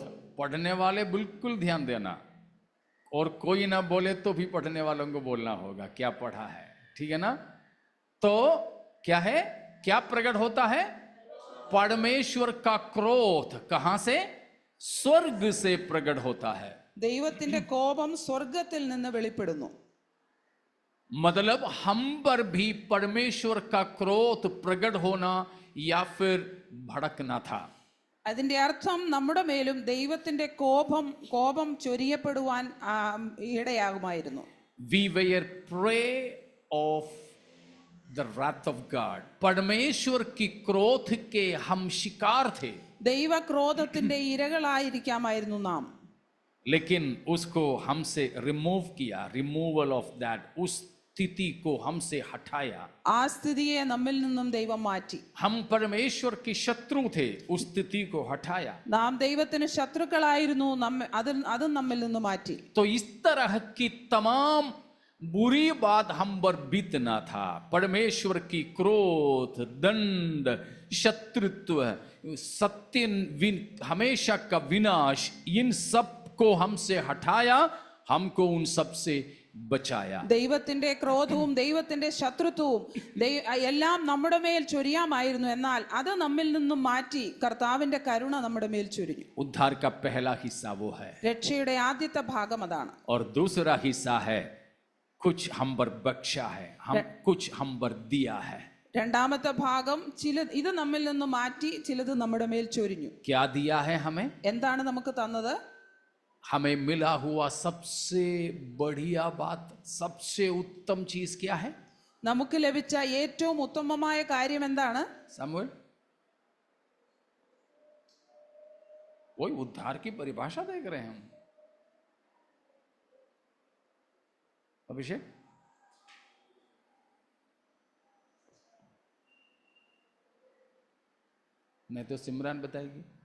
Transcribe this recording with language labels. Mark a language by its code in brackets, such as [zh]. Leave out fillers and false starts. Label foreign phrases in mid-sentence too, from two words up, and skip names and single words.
[hi] पढ़ने वाले बिल्कुल ध्यान देना, और कोई ना बोले तो भी पढ़ने वालों को बोलना होगा क्या पढ़ा है. ठीक है ना? तो क्या है? क्या प्रकट होता है? परमेश्वर का क्रोध. कहां से? स्वर्ग से प्रकट होता है. [ml] ദൈവത്തിന്റെ കോപം സ്വർഗ്ഗത്തിൽ നിന്ന് വെളിപ്പെടുന്നു. [hi] मतलब हम पर भी परमेश्वर का क्रोध प्रकट होना या फिर भड़कना था. [ml] അതിന്റെ അർത്ഥം നമ്മുടെ മേലും ദൈവത്തിന്റെ കോപം ചൊരിയപ്പെടുവാൻ ഇടയാകുമായിരുന്നു. [en] We were prey of the wrath of God. [hi] परमेश्वर की क्रोध के हम शिकार थे. [ml] ദൈവ ക്രോധത്തിന്റെ ഇരകളായിരിക്കാമായിരുന്നു നാം. [hi] लेकिन उसको हमसे रिमूव किया. [en] removal of that. [hi] उस स्थिति को हमसे हटाया। [ml] ആ സ്ഥിതിയെ നമ്മിൽ നിന്നും ദൈവം മാറ്റി. [hi] हम परमेश्वर के शत्रु थे, उस स्थिति को हटाया। [ml] നാം ദൈവത്തിന് ശത്രുക്കളായിരുന്നു, അതും നമ്മിൽ നിന്ന് മാറ്റി. [hi] तो इस तरह की तमाम बुरी बात हम पर बीतना था। परमेश्वर की क्रोध, दंड, शत्रुत्व, सत्य, हमेशा का विनाश, इन सब को हमसे हटाया, हमको उन सब से बचाया। [ml] ദൈവത്തിന്റെ ക്രോധവും ദൈവത്തിന്റെ ശത്രുത്വവും എല്ലാം നമ്മുടെ മേൽ ചൊരിയാമായിരുന്നു. എന്നാൽ അത് നമ്മിൽ നിന്നും മാറ്റി കർത്താവിന്റെ കരുണ നമ്മുടെ മേൽ ചൊരിഞ്ഞു. [hi] उद्धार का पहला हिस्सा वो है, [ml] രക്ഷയുടെ ആദ്യത്തെ ഭാഗം അതാണ്. [hi] और दूसरा हिस्सा है कुछ हम पर बख्शा है, कुछ हम पर दिया है। [ml] രണ്ടാമത്തെ ഭാഗം ഇത് നമ്മിൽ നിന്ന് മാറ്റി ചിലത് നമ്മുടെ മേൽ ചൊരിഞ്ഞു. [hi] क्या दिया है हमें? [ml] എന്താണ് നമുക്ക് തന്നത്? [hi] हमें मिला हुआ सबसे बढ़िया बात, सबसे उत्तम चीज क्या है? [ml] നമുക്ക് ലഭിച്ച ഏറ്റവും ഉത്തമമായ കാര്യം എന്താണ്? [hi] सामुएल, वही उद्धार की परिभाषा देख रहे हैं हम। अभिषेक, नहीं तो सिमरान बताएगी।